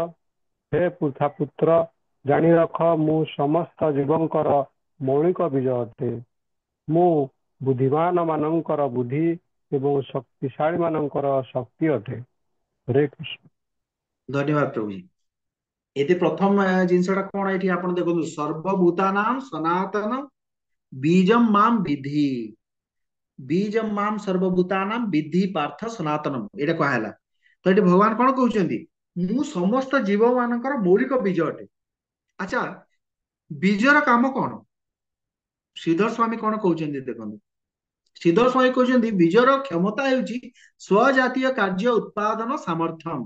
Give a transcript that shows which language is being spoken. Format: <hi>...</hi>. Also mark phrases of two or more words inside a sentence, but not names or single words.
<or>ହେ ପୃଥା ପୁତ୍ର, ଜାଣି ରଖ ମୁଁ ସମସ୍ତ ଜୀବଙ୍କର ମୌଳିକ ବୀଜ ଅଟେ। ମୁଁ ବୁଦ୍ଧିମାନ ମାନଙ୍କର ବୁଦ୍ଧି ଏବଂ ଶକ୍ତିଶାଳୀ ମାନଙ୍କର ଶକ୍ତି ଅଟେ। ହରେ କୃଷ୍ଣ। ଧନ୍ୟବାଦ ପ୍ରଭୁଜୀ। ଏଠି ପ୍ରଥମ ଜିନିଷଟା କଣ? ଏଠି ଆପଣ ଦେଖନ୍ତୁ,</or> <sa>ସର୍ବଭୂତାନାଂ ସନାତନ बीजम माम विधि, बीजम माम सर्वभूतानाम विधि पार्थ सनातनम,</sa> <or>ଏଟା କହଲା। ତୋ ଏ ଭଗବାନ କଣ କହୁଛନ୍ତି, ମୁଁ ସମସ୍ତ ଜୀବ ମାନଙ୍କର ମୌଳିକ ବୀଜ ଅଟେ। ଅଚ୍ଛା, ବୀଜର କାମ କଣ? ଶ୍ରୀଧର ସ୍ୱାମୀ କଣ କହୁଛନ୍ତି ଦେଖନ୍ତୁ, ଶ୍ରୀଧର ସ୍ୱାମୀ କହୁଛନ୍ତି ବୀଜର କ୍ଷମତା ହେଉଛି</or> <sa>स्वजातीय कार्य उत्पादन सामर्थ्यम।</sa>